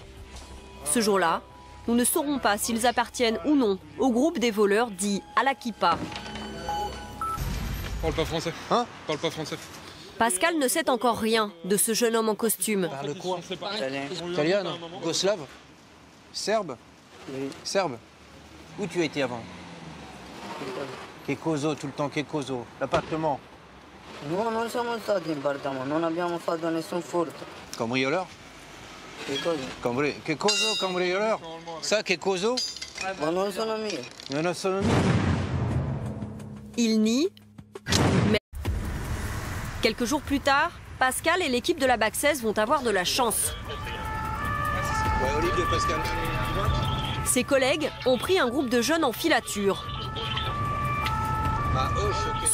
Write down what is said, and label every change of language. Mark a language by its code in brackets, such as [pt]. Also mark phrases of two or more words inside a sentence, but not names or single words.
[fr] Ce jour-là, nous ne saurons pas s'ils appartiennent ou non au groupe des voleurs dits à la kippa. Parle pas français. Hein? Parle pas français. Pascal ne sait encore rien de ce jeune homme en costume. Parle quoi? Italien. Italien, yougoslave, serbe, serbe. Où tu as été avant? [it] Che coso, [fr] tout le temps, [it] che coso? L'appartement? No, non siamo stati in appartamento, non abbiamo fatto nessun furto. [fr] Cambrioleur? [it] Che cosa? Che coso, cambrioleur? Ça, che coso? Ma non sono mie. Non sono mie. [fr] Il nie, mais quelques jours plus tard, Pascal et l'équipe de la BAC16 vont avoir de la chance. Ouais, Olivier, Pascal. Ses collègues ont pris un groupe de jeunes en filature. Ah, Hoche, ok.